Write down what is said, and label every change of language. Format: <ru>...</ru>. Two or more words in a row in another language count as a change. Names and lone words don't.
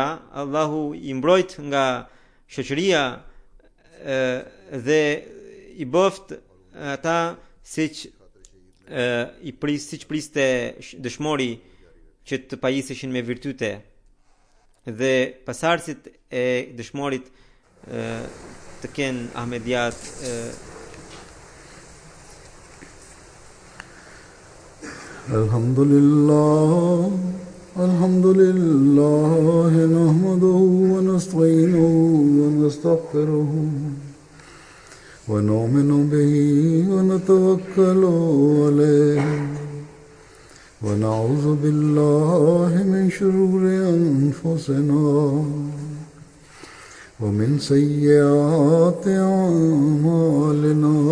<sq>Allahu i mbrojt nga shoqëria dhe i bëft ata siç priste dëshmori që të pajiseshin me virtyte dhe pasardhësit e dëshmorit të kenë Ahmediat</sq> <ar>الحمد لله نحمده ونستعينه و ونستغفره ونؤمن به ونتوكل عليه ونعوذ بالله من شرور أنفسنا ومن سيئات أعمالنا.</ar>